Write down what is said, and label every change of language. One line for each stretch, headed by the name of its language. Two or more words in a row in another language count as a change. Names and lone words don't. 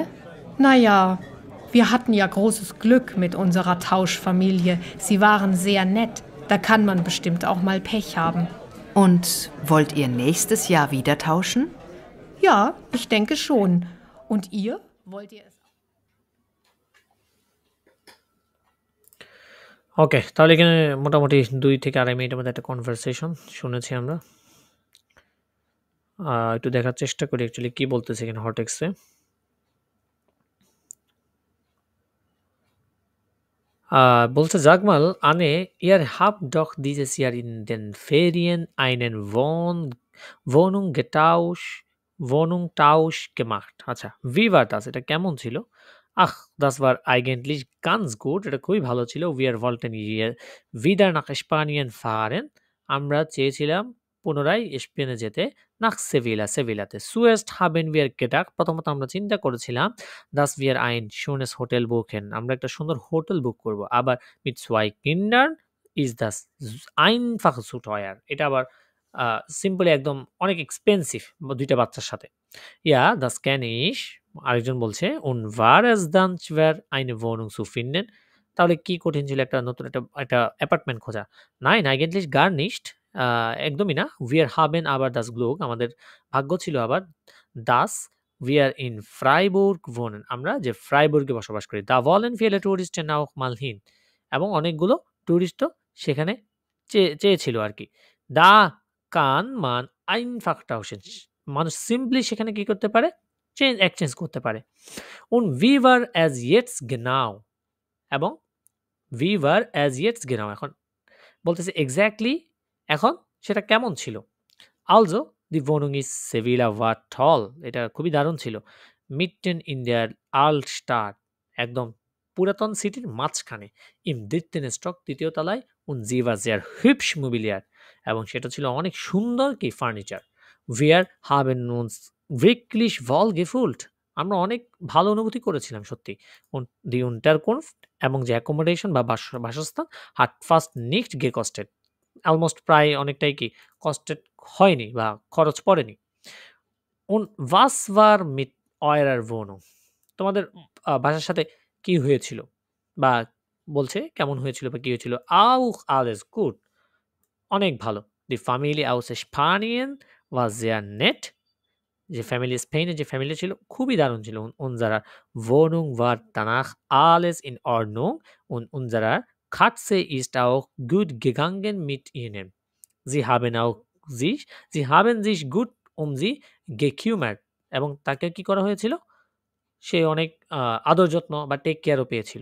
German: Naja, wir hatten ja großes Glück mit unserer Tauschfamilie. Sie waren sehr nett. Da kann man bestimmt auch mal Pech haben. Und wollt ihr nächstes Jahr wieder tauschen? Ja, ich denke schon. Und ihr? Wollt ihr es?
Bangla: ওকে, তাহলে এখানে মোটামুটি 2 থেকে 2.5 মিনিটের মধ্যে একটা কনভারসেশন শুনেছি আমরা। একটু দেখার চেষ্টা করি অ্যাকচুয়ালি কি বলতেছে এখানে হটেক্সে। বলছে জাগমাল,
German: Anne, ihr habt doch dieses Jahr in den Ferien einen Wohnungtausch gemacht. আচ্ছা, wie war das?
Bangla: এটা কেমন ছিল?
German: Ach, das war eigentlich ganz gut.
Bangla: এটা খুবই ভালো ছিল।
German: Wir wollten wieder nach Spanien fahren.
Bangla: আমরা চেয়েছিলাম পুনরায় স্পেনে যেতে।
German: nach Sevilla, সেভিলাতে। Zuerst haben wir gedacht,
Bangla: প্রথমত আমরা চিন্তা করেছিলাম,
German: dass wir ein schönes Hotel buchen.
Bangla: আমরা একটা সুন্দর হোটেল বুক করব।
German: Aber mit 2 Kindern ist das einfach zu teuer.
Bangla: এটা আবার সিম্পলি একদম অনেক এক্সপেন্সিভ ২ টা বাচ্চার সাথে।
German: Ja, das kenne ich
Bangla: আরেকজন বলছে
German: und war es dann schwer eine Wohnung zu finden?
Bangla: তাহলে কি কঠিন ছিল একটা নতুন একটা অ্যাপার্টমেন্ট খোঁজা?
German: Nein, eigentlich gar nicht
Bangla: একদমই না।
German: Wir haben aber das Glück
Bangla: আমাদের ভাগ্য ছিল আবার
German: dass wir in Freiburg wohnen
Bangla: আমরা যে ফ্রাইবুর্গে বসবাস করি।
German: Da wollen viele Touristen auch mal hin
Bangla: এবং অনেকগুলো টুরিস্টও সেখানে চেয়েছিল আরকি।
German: Da kann man einfach tauschen
Bangla: মানুষ সিম্পলি সেখানে কি করতে পারে? এক্সচেঞ্জ করতে পারে।
German: Und wie war es jetzt genau? এবং wie war es jetzt genau?
Bangla: এখন বলতেছে এক্সাক্টলি এখন সেটা কেমন ছিল?
German: Also, die Wohnung ist Sevilla war toll.
Bangla: এটা খুবই দারুণ ছিল।
German: Mitten in der Altstadt
Bangla: একদম পুরাতন সিটির মাঝখানে।
German: Im dritten Stock
Bangla: তৃতীয় তলায়
German: und sie war sehr hübsch mobiliert
Bangla: এবং সেটা ছিল অনেক সুন্দর কি ফার্নিচার।
German: Wir haben uns wirklich wohl gefühlt.
Bangla: আমরা অনেক ভালো অনুভূতি করেছিলাম সত্যি।
German: Und die Unterkunft
Bangla: এবং যে অ্যাকোমোডেশন বা বাসস্থান
German: hat fast nicht gekostet.
Bangla: অলমোস্ট প্রায় অনেকটাই কি কস্টেড হয়নি বা খরচ পড়েনি।
German: Und was war mit eurer Wohnung?
Bangla: তোমাদের বাসার সাথে কি হয়েছিল? বা বলছে কেমন হয়েছিল বা কি হয়েছিল?
German: Auch alles gut.
Bangla: অনেক ভালো।
German: Die Familie aus Spanien war sehr nett.
Bangla: যে ফ্যামিলি স্পেনের যে ফ্যামিলি ছিল খুবই দারুণ ছিল।
German: Unsere Wohnung war danach alles in Ordnung und unsere Katze ist auch gut gegangen mit ihnen. Sie haben sich gut sie gekümmert
Bangla: এবং তাকে কি করা হয়েছিল? সে অনেক আদর যত্ন বা টেক কেয়ারও পেয়েছিল।